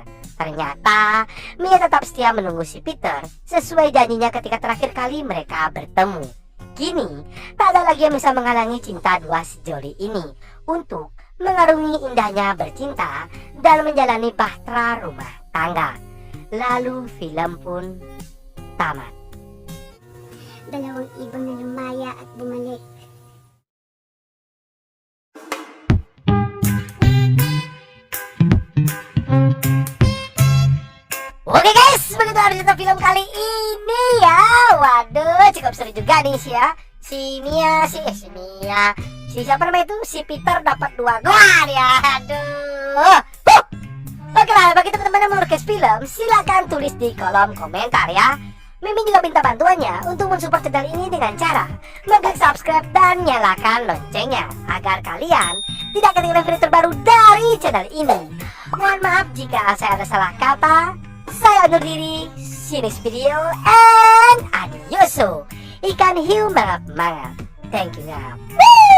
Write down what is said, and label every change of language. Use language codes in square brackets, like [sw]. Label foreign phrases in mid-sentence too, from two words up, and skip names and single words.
[id] Ternyata Mia tetap setia menunggu si Peter sesuai janjinya ketika terakhir kali mereka bertemu. Kini tak ada lagi yang bisa menghalangi cinta dua sejoli ini untuk mengarungi indahnya bercinta dan menjalani bahtera rumah tangga. Lalu film pun tamat. [tl] Dalawang ibon na lumaya at bumalik. [id] Oke guys, begitu ada cerita film kali ini ya. Waduh, cukup seru juga nih sih ya. Si siapa namanya itu? Si Peter dapat 2 gol ya. Aduh. Oke lah, bagi teman-teman yang mau request film, silakan tulis di kolom komentar ya. Mimin juga minta bantuannya untuk mensupport channel ini dengan cara mengklik subscribe dan nyalakan loncengnya agar kalian tidak ketinggalan video terbaru dari channel ini. Mohon maaf jika saya ada salah kata. Saya undur diri. [en] See you next video and adioso. [id] Ikan hiu mangap-mangap. [en] Thank you.